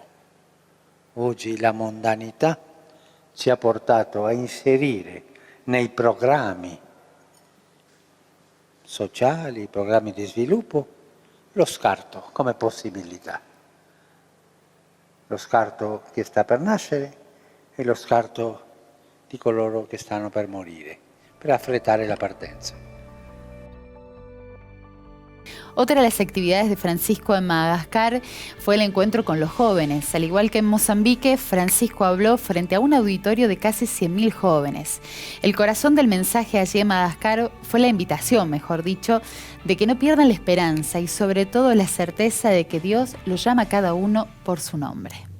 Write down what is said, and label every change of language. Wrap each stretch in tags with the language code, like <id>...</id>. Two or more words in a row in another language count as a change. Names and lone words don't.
<it>Oggi la mondanità ci ha portato a inserire nei programmi sociali, i programmi di sviluppo, lo scarto come possibilità. Lo scarto che sta per nascere e lo scarto di coloro che stanno per morire, per affrettare la partenza.</it> <es>Otra de las actividades de Francisco en Madagascar fue el encuentro con los jóvenes. Al igual que en Mozambique, Francisco habló frente a un auditorio de casi 100.000 jóvenes. El corazón del mensaje allí en Madagascar fue la invitación, mejor dicho, de que no pierdan la esperanza y sobre todo la certeza de que Dios los llama a cada uno por su nombre.</es>